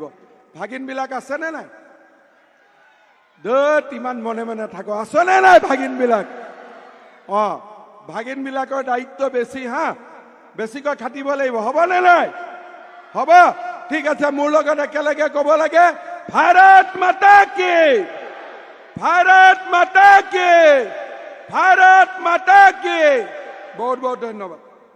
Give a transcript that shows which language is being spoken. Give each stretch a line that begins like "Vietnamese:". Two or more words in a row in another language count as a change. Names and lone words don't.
Assamese: ভাগিনবিলাক আছেনে নাই? ইমান মনে মনে থাকো, আছেনে নাই ভাগিনবিলাক? ভাগিনবিলাকৰ দায়িত্ব বেছি, হা, বেছিকৈ খাটিব লাগিব, হ'বনে নাই? হ'ব? ঠিক আছে, মোৰ লগত একেলগে ক'ব লাগে,
Hindi: भारत माता की, भारत माता की, भारत माता की। बहुत बहुत धन्यवाद।